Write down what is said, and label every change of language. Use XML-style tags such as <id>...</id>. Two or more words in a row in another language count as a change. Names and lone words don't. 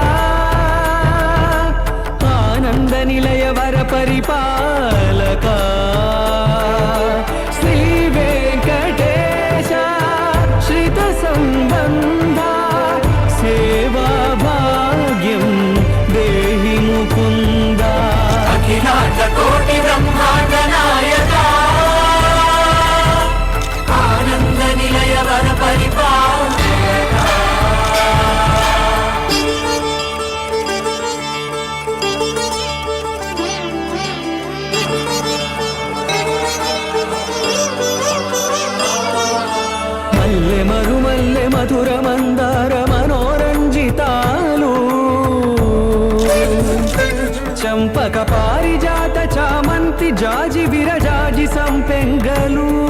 <sa>आनंद निलय वर परिपालका, श्री वेंकटेश श्रित संबंधा, सेवा भाग्यम देहि मुकुंदा। अखिलांड कोटि ब्रह्मांड नायका, आनंद निलय वर परिपालका।</sa> <te>మల్లె మరుమల్లె మధుర మందార మనోరంజితాలు, చంపక పారిజాత చామంతి జాజి విరజాజి సంపెంగలు,</te>